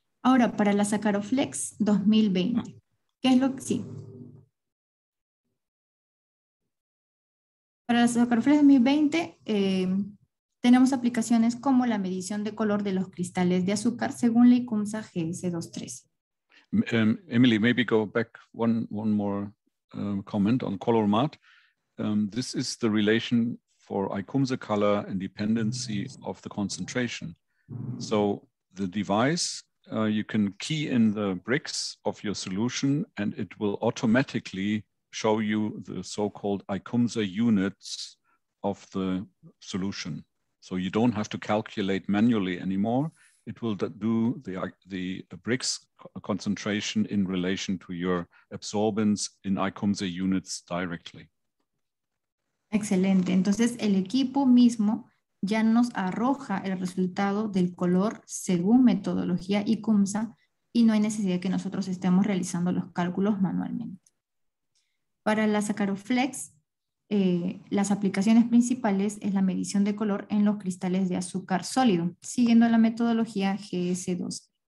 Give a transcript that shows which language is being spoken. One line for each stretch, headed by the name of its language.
Spanish: Ahora, para la Saccharoflex 2020, ¿qué es lo que sí? Para la Saccharoflex 2020 tenemos aplicaciones como la medición de color de los cristales de azúcar según la ICUMSA GS213.
English: Emily, maybe go back one more comment on Coloromat. This is the relation for ICUMSA color and dependency of the concentration. So the device, you can key in the bricks of your solution and it will automatically show you the so-called ICUMSA units of the solution. So you don't have to calculate manually anymore. It will do the bricks concentration in relation to your absorbance in ICUMSA units directly.
Spanish: Excelente. Entonces, el equipo mismo ya nos arroja el resultado del color según metodología ICUMSA y no hay necesidad de que nosotros estemos realizando los cálculos manualmente. Para la Saccharoflex, las aplicaciones principales es la medición de color en los cristales de azúcar sólido, siguiendo la metodología GS2.